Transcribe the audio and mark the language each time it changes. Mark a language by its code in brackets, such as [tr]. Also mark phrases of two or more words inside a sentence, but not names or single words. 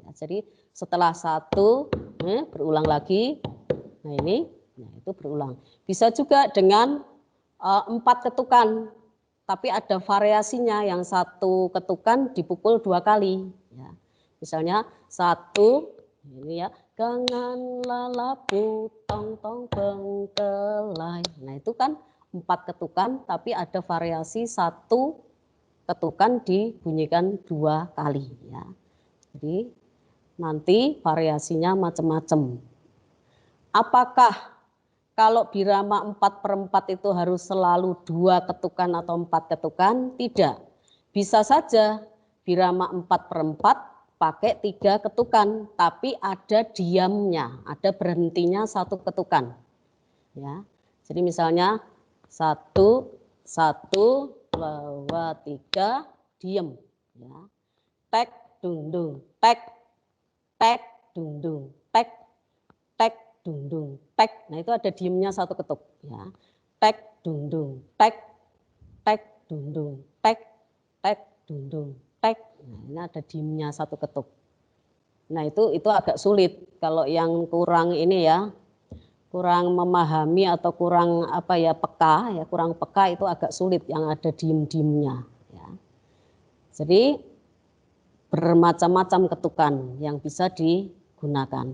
[id] Jadi setelah 1 berulang lagi. Nah ini, nah itu berulang. Bisa juga dengan 4 ketukan, tapi ada variasinya, yang 1 ketukan dipukul 2 kali. Ya. Misalnya 1, ini ya, gangan lalapu tong tong bengkelai. Nah itu kan 4 ketukan, tapi ada variasi 1 ketukan dibunyikan 2 kali. Ya. Jadi nanti variasinya macam-macam. Apakah kalau birama 4/4 itu harus selalu 2 ketukan atau 4 ketukan? Tidak. Bisa saja birama 4/4 pakai 3 ketukan, tapi ada diamnya, ada berhentinya 1 ketukan. Ya. Jadi misalnya 1, 1, 2, 3, diem. Ya. Tek, dung, dung, tek, dung, dung, tek, dung, dung, tek. Nah itu ada diemnya 1 ketuk. Ya. Tek, dung, dung, tek, dung, dung, tek, dung, dung, tek. Nah ini ada diemnya 1 ketuk. Nah itu agak sulit kalau yang kurang ini ya, kurang memahami atau kurang apa ya, peka ya, kurang peka itu agak sulit yang ada diem-diemnya. Ya. Jadi bermacam-macam ketukan yang bisa digunakan.